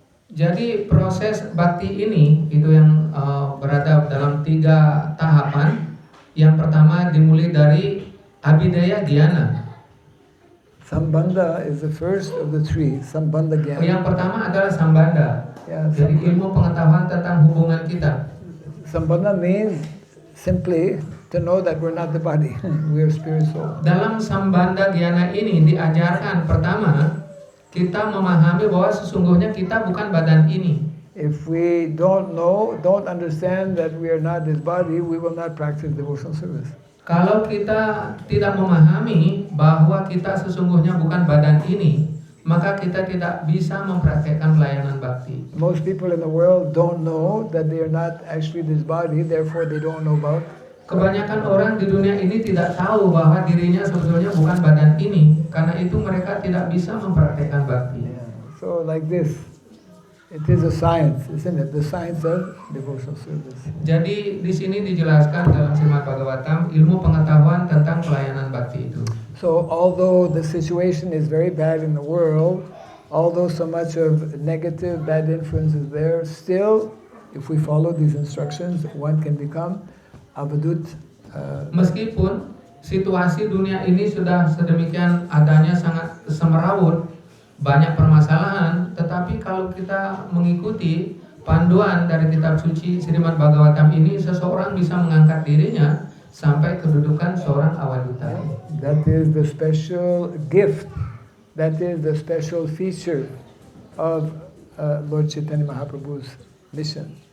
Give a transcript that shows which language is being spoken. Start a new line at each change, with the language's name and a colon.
Indonesian: Jadi proses bakti ini itu yang berada dalam 3 tahapan. Yang pertama dimulai dari Abhideya Gyana.
English: Sambandha is the first of the 3. Sambandha Gyan.
Indonesian: Yang pertama adalah Sambandha.
English: Yeah,
Indonesian: Jadi ilmu pengetahuan tentang hubungan kita.
English: Sambandha means simply to know that we're not the body, we are spirit soul.
Indonesian: Dalam Sambandha Gyana ini diajarkan pertama kita memahami bahwa sesungguhnya kita bukan badan ini.
English: If we don't know, don't understand that we are not this body, we will not practice devotional service.
Indonesian: Kalau kita tidak memahami bahwa kita sesungguhnya bukan badan ini, maka kita tidak bisa mempraktekkan pelayanan bakti.
English: Most people in the world don't know that they are not actually this body, therefore they don't know about.
Indonesian: Kebanyakan orang di dunia ini tidak tahu bahwa dirinya sebetulnya bukan badan ini, karena itu mereka tidak bisa mempraktekkan bakti.
English: So like this, it is a science, isn't it? The science of devotional service.
Indonesian: Jadi di sini dijelaskan dalam Srimad Bhagavatam ilmu pengetahuan tentang pelayanan bakti itu.
English: So although the situation is very bad in the world, although so much of negative, bad influence is there, still, if we follow these instructions, one can become Avadut.
Indonesian: Meskipun situasi dunia ini sudah sedemikian adanya sangat semerawut, banyak permasalahan, tetapi kalau kita mengikuti panduan dari kitab suci Srimad Bhagavatam ini, seseorang bisa mengangkat dirinya sampai kedudukan seorang awaduta.
English: That is the special gift, that is the special feature of Lord Chaitanya Mahaprabhu's mission.